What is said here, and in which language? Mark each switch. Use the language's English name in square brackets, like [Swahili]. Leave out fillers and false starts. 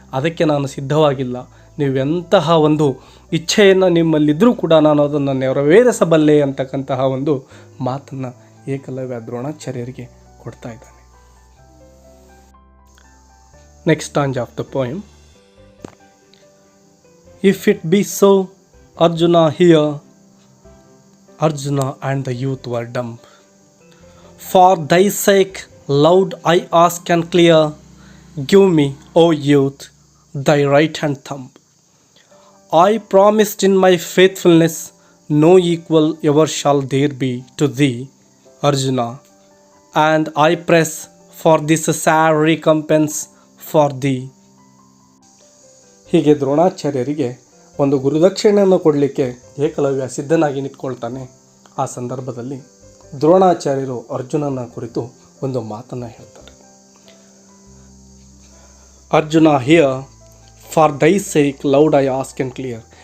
[Kannada] ಅದಕ್ಕೆ ನಾನು ಸಿದ್ಧವಾಗಿಲ್ಲ. ನೀವೆಂತಹ ಒಂದು ಇಚ್ಛೆಯನ್ನು ನಿಮ್ಮಲ್ಲಿದ್ದರೂ ಕೂಡ ನಾನು ಅದನ್ನು ನೆರವೇರಿಸಬಲ್ಲೆ ಅಂತಕ್ಕಂತಹ ಒಂದು ಮಾತನ್ನು ಏಕಲವ್ಯ ದ್ರೋಣಾಚಾರ್ಯರಿಗೆ ಕೊಡ್ತಾ ಇದ್ದಾನೆ. [English] Next stanza of the poem. If it be so Arjuna hear, Arjuna and the youth were dumb. For thy sake, loud I ask and clear, give me, O youth, thy right hand thumb. I promised in my faithfulness, no equal ever shall there be to thee, Arjuna, and I press for this sad recompense for thee. [Kannada] ಹೀಗೆ ದ್ರೋಣಾಚಾರ್ಯರಿಗೆ ಒಂದು ಗುರುದಕ್ಷಿಣೆಯನ್ನು ಕೊಡಲಿಕ್ಕೆ ಏಕಲವ್ಯ ಸಿದ್ಧನಾಗಿ ನಿಂತ್ಕೊಳ್ತಾನೆ. ಆ ಸಂದರ್ಭದಲ್ಲಿ ದ್ರೋಣಾಚಾರ್ಯರು ಅರ್ಜುನನ ಕುರಿತು ಒಂದು ಮಾತನ್ನು ಹೇಳ್ತಾರೆ. [English] Arjuna hear, for thy sake loud I ask and clear.